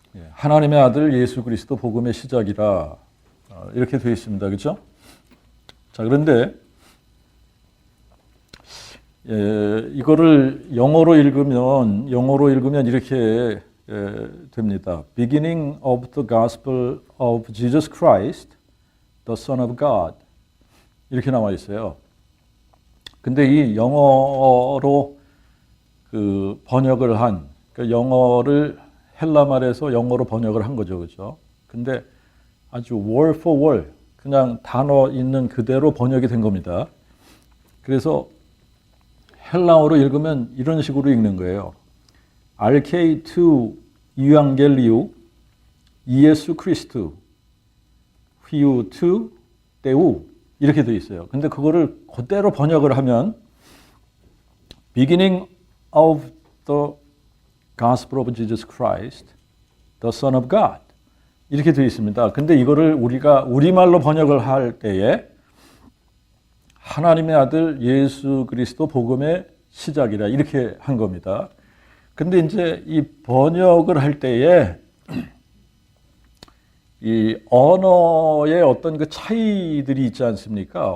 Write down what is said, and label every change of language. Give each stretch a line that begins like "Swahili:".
Korean: 하나님의 아들 예수 그리스도 복음의 시작이라. 이렇게 되어 있습니다. 그렇죠? 자, 그런데 이거를 영어로 읽으면 이렇게 됩니다.
English: Beginning of the Gospel of Jesus Christ, the Son of God.
Korean: 이렇게 나와 있어요. 근데 이 영어로 그 번역을 한, 그러니까 영어를 헬라 말에서 영어로 번역을 한 거죠. 그죠? 근데 아주
English: word for word,
Korean: 그냥 단어 있는 그대로 번역이 된 겁니다. 그래서 헬라어로 읽으면 이런 식으로 읽는 거예요.
Greek: RK2 이앙겔리오 이예수 크리스투 휘우2 때우
Korean: 이렇게 되어 있어요. 근데 그거를 그대로 번역을 하면
English: Beginning of the Gospel of Jesus Christ, the Son of God
Korean: 이렇게 되어 있습니다. 근데 이거를 우리가 우리말로 번역을 할 때에 하나님의 아들 예수 그리스도 복음의 시작이라 이렇게 한 겁니다. 근데 이제 이 번역을 할 때에 이 언어의 어떤 그 차이들이 있지 않습니까?